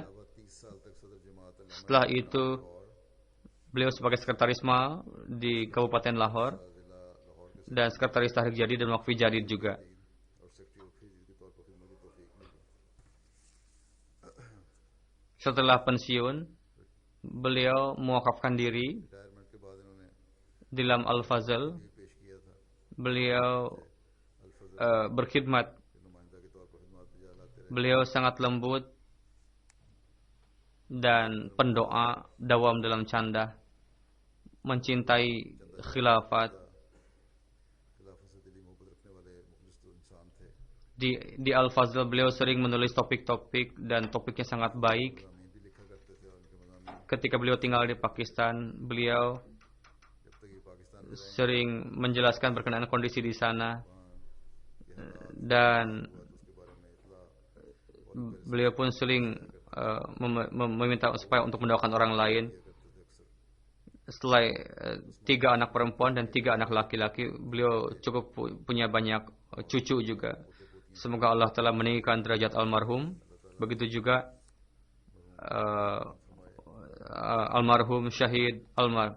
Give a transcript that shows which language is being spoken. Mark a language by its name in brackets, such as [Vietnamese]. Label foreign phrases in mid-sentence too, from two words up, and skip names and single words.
[Indonesian] Setelah itu beliau sebagai sekretarisma di Kabupaten Lahore dan sekretaris Tahrik Jadid dan Waqfi Jadid juga. Setelah pensiun beliau mewakafkan diri [Urdu] ریٹائرمنٹ کے بعد انہوں نے [Indonesian] di dalam Al-Fazl. [Urdu] بھی پیش کیا تھا [Indonesian] Beliau berkhidmat. [Urdu] کہ نمائندہ کے طور پر خدمت بجا لاتے رہے [Indonesian] Beliau sangat lembut dan pendoa, dawam dalam canda, mencintai khilafat. [Urdu] خلافت سے دلی محبت رکھنے والے مخلص انسان تھے [Indonesian] Di Al-Fazl beliau sering menulis topik-topik dan topiknya sangat baik. [Urdu] مضامین بھی لکھا کرتے تھے اور انکے مضامین [Indonesian] Ketika beliau tinggal di Pakistan, beliau [Urdu] جب تک یہ پاکستان میں رہے [Indonesian] sering menjelaskan berkenaan kondisi di sana, dan [Urdu] اسکے بارے میں اطلاع [Indonesian] beliau pun sering meminta supaya untuk mendoakan orang lain. Setelah 3 anak perempuan dan 3 anak laki-laki, beliau cukup punya banyak cucu juga. Semoga Allah telah meninggikan derajat almarhum. Begitu juga almarhum Syahid Almar.